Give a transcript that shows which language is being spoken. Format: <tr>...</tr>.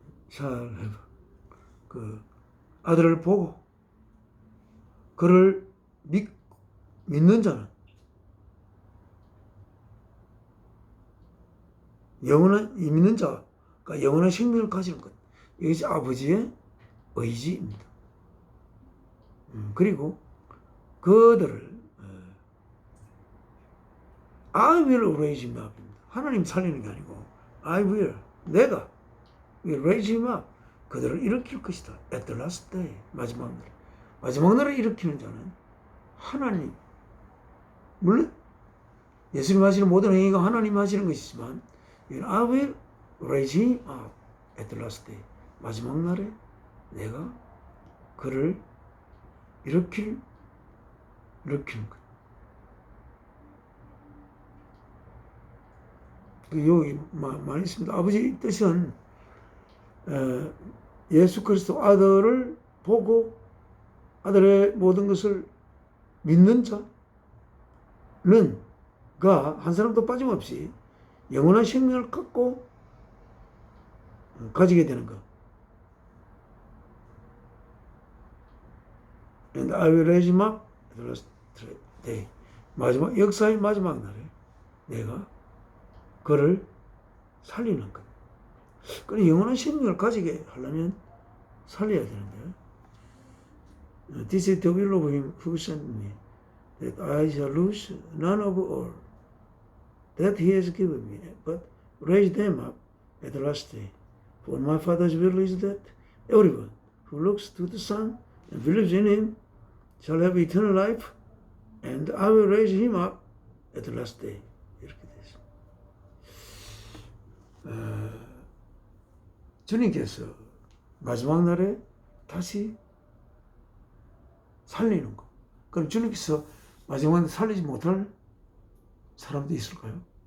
<en>shall have,</en> <ko>그 아들을 보고 그를 믿는 자는 믿는 자가 영원한 생명을 가지는 것. 이것이 아버지의 의지입니다. 그리고 그들을</ko> <en>I will raise him up.</en> <ko>하나님 살리는 게 아니고</ko> <en>I will,</en> <ko>내가</ko> <en>will raise him up.</en> <ko>그들을 일으킬 것이다.</ko> <en>At the last day,</en> <ko>마지막 날. 마지막 날을 일으키는 자는 하나님. 물론 예수님 하시는 모든 행위가 하나님 하시는 것이지만</ko> <en>I will raise him up at the last day.</en> <ko>마지막 날에 내가 그를 일으키는 것. 여기 많이 있습니다. 아버지 뜻은 예수 그리스도 아들을 보고 아들의 모든 것을 믿는 자는 한 사람도 빠짐없이 영원한 생명을 가지게 되는 것.</ko> <en>And I will raise him up at the last day.</en> <ko>역사의 마지막 날에 내가 그를 살리는 것. 그래, 영원한 생명을 가지게 하려면 살려야 되는데.</ko> <en>This is the will of him who sent me, that I shall lose none of all that he has given me, but raise them up at the last day. For my Father's will is that everyone who looks to the Son and believes in him shall have eternal life, and I will raise him up at the last day.</en> <ko>이렇게 되죠. 주님께서 마지막 날에 다시 살리는 거. 그럼 주님께서 마지막 날에 살리지 못할 사람도 있을까요?</ko>